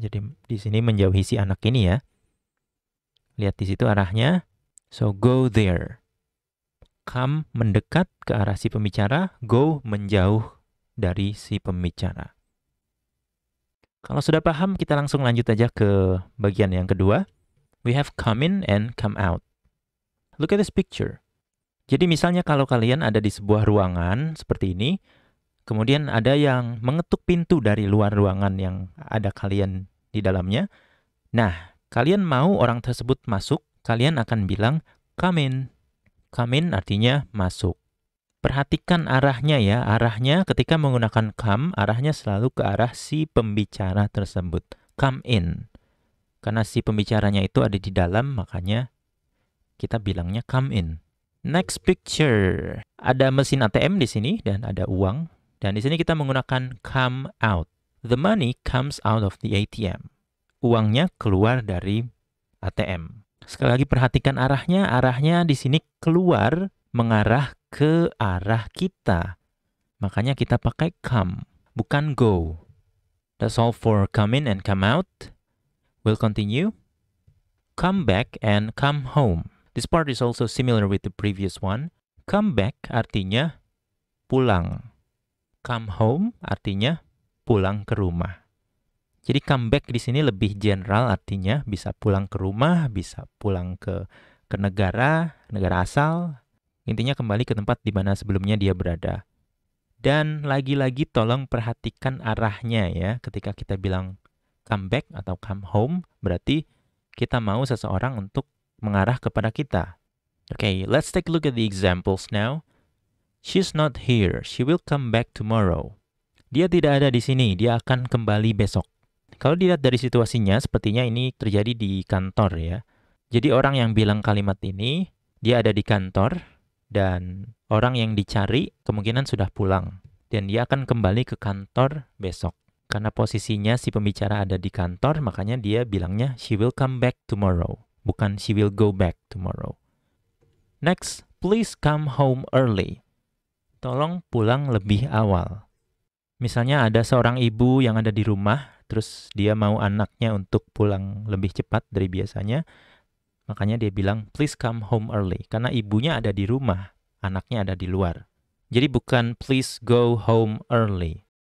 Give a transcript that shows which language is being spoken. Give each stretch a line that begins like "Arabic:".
Indonesian: Jadi di sini menjauhi si anak ini ya. Lihat di situ arahnya.
English: So go there.
Indonesian: Come mendekat ke arah si pembicara, go menjauh dari si pembicara. Kalau sudah paham, kita langsung lanjut aja ke bagian yang kedua.
English: We have come in and come out. Look at this picture.
Indonesian: Jadi misalnya kalau kalian ada di sebuah ruangan seperti ini, kemudian ada yang mengetuk pintu dari luar ruangan yang ada kalian di dalamnya. Nah, kalian mau orang tersebut masuk, kalian akan bilang
English: come in. Come in
Indonesian: artinya masuk. Perhatikan arahnya ya. Arahnya ketika menggunakan come, arahnya selalu ke arah si pembicara tersebut.
English: Come in.
Indonesian: Karena si pembicaranya itu ada di dalam, makanya kita bilangnya
English: come in. Next picture.
Indonesian: Ada mesin ATM di sini dan ada uang. Dan di sini kita menggunakan
English: come out. The money comes out of the ATM.
Indonesian: Uangnya keluar dari ATM. Sekali lagi perhatikan arahnya. Arahnya di sini keluar mengarah ke arah kita. Makanya kita pakai come, bukan go.
English: That's all for come in and come out. We'll continue. Come back and come home. This part is also similar with the previous one. Come back
Indonesian: artinya pulang.
English: Come home
Indonesian: artinya pulang ke rumah. Jadi
English: come back
Indonesian: di sini lebih general, artinya bisa pulang ke rumah, bisa pulang ke negara asal. Intinya kembali ke tempat di mana sebelumnya dia berada. Dan lagi-lagi tolong perhatikan arahnya ya. Ketika kita bilang
English: come back atau come home,
Indonesian: berarti kita mau seseorang untuk mengarah kepada kita.
English: Okay, let's take a look at the examples now. She's not here. She will come back tomorrow.
Indonesian: Dia tidak ada di sini. Dia akan kembali besok. Kalau dilihat dari situasinya, sepertinya ini terjadi di kantor ya. Jadi orang yang bilang kalimat ini, dia ada di kantor dan orang yang dicari kemungkinan sudah pulang. Dan dia akan kembali ke kantor besok. Karena posisinya si pembicara ada di kantor, makanya dia bilangnya
English: she will come back tomorrow.
Indonesian: Bukan
English: she will go back tomorrow. Next, please come home early.
Indonesian: Tolong pulang lebih awal. Misalnya ada seorang ibu yang ada di rumah, terus dia mau anaknya untuk pulang lebih cepat dari biasanya, makanya dia bilang,
English: please come home early.
Indonesian: Karena ibunya ada di rumah, anaknya ada di luar. Jadi bukan
English: please go home early.